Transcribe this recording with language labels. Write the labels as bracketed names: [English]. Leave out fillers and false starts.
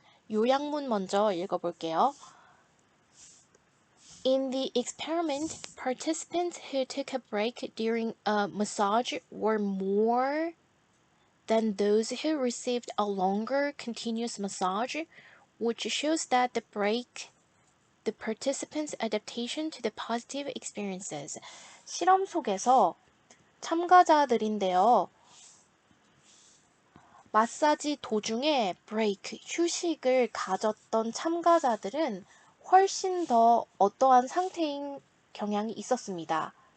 [Korean] 요약문 먼저 읽어볼게요. [English] In the experiment, participants who took a break during a massage were more than those who received a longer continuous massage, which shows that the participants' adaptation to the positive experiences. [Korean] 실험 속에서 참가자들인데요. 마사지 도중에 브레이크, 휴식을 가졌던 참가자들은 훨씬 더 어떠한 상태인 경향이 있었습니다.